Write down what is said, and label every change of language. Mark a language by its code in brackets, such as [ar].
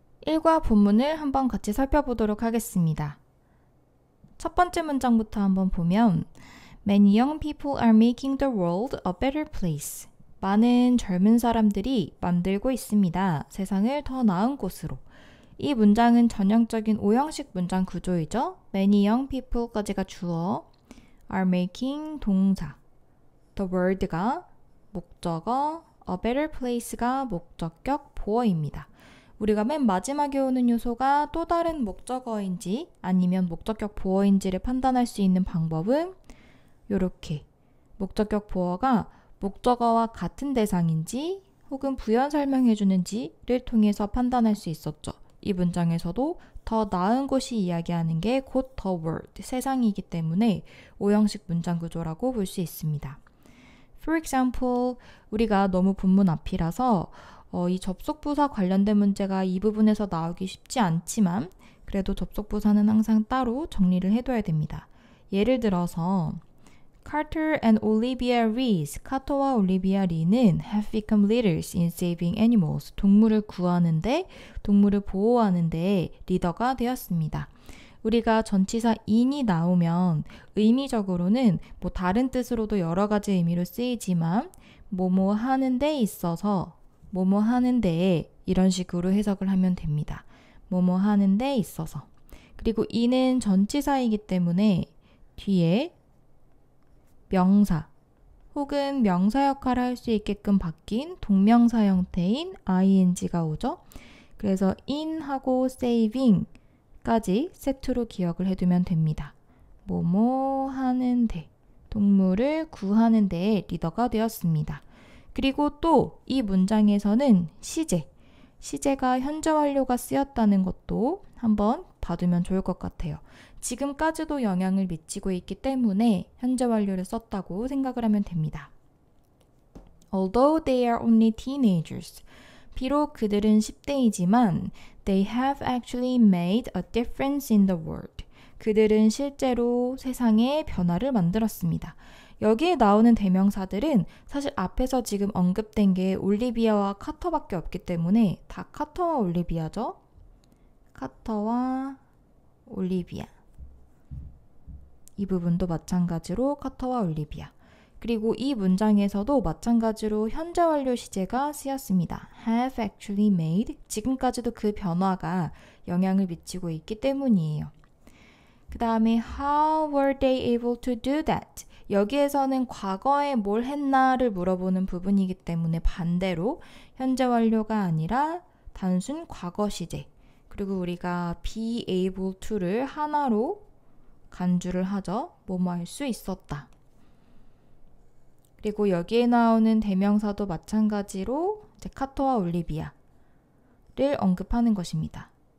[ko] 일과 본문을 한번 같이 살펴보도록 하겠습니다. 첫 번째 문장부터 한번 보면 [en] Many young people are making the world a better place. [ko] 많은 젊은 사람들이 만들고 있습니다. 세상을 더 나은 곳으로. 이 문장은 전형적인 오형식 문장 구조이죠. [en] Many young people까지가 주어, are making 동사, the world가 목적어, a better place가 [ko] 목적격 보어입니다. 우리가 맨 마지막에 오는 요소가 또 다른 목적어인지 아니면 목적격 보어인지를 판단할 수 있는 방법은 이렇게 목적격 보어가 목적어와 같은 대상인지 혹은 부연 설명해 주는지를 통해서 판단할 수 있었죠. 이 문장에서도 더 나은 곳이 이야기하는 게 곧 the world, 세상이기 때문에 오형식 문장 구조라고 볼 수 있습니다. [en] For example, [ko] 우리가 너무 본문 앞이라서 이 접속부사 관련된 문제가 이 부분에서 나오기 쉽지 않지만 그래도 접속부사는 항상 따로 정리를 해둬야 됩니다. 예를 들어서 [en] Carter and Olivia Rees, 카터와 올리비아 리는 have become leaders in saving animals. [ko] 동물을 구하는데, 동물을 보호하는데 리더가 되었습니다. 우리가 전치사 in이 나오면 의미적으로는 뭐 다른 뜻으로도 여러 가지 의미로 쓰이지만 뭐뭐 하는 데 있어서 뭐뭐 하는 데에 이런 식으로 해석을 하면 됩니다. 뭐뭐 하는 데 있어서. 그리고 이는 전치사이기 때문에 뒤에 명사 혹은 명사 역할을 할 수 있게끔 바뀐 동명사 형태인 ing가 오죠. 그래서 in하고 saving까지 세트로 기억을 해두면 됩니다. 뭐뭐 하는데, 동물을 구하는 데에 리더가 되었습니다. 그리고 또 이 문장에서는 시제가 현재 완료가 쓰였다는 것도 한번 봐두면 좋을 것 같아요. 지금까지도 영향을 미치고 있기 때문에 현재 완료를 썼다고 생각을 하면 됩니다. [en] Although they are only teenagers, [ko] 비록 그들은 10대이지만 [en] they have actually made a difference in the world. [ko] 그들은 실제로 세상에 변화를 만들었습니다. 여기에 나오는 대명사들은 사실 앞에서 지금 언급된 게 올리비아와 카터밖에 없기 때문에 다 카터와 올리비아죠. 카터와 올리비아. 이 부분도 마찬가지로 카터와 올리비아. 그리고 이 문장에서도 마찬가지로 현재 완료 시제가 쓰였습니다. [en] have actually made. [ko] 지금까지도 그 변화가 영향을 미치고 있기 때문이에요. 그 다음에 [en] how were they able to do that? [ko] 여기에서는 과거에 뭘 했나를 물어보는 부분이기 때문에 반대로 현재 완료가 아니라 단순 과거 시제. 그리고 우리가 be able to를 하나로 간주를 하죠. 뭐뭐 할 수 있었다. 그리고 여기에 나오는 대명사도 마찬가지로 이제 카터와 올리비아를 언급하는 것입니다.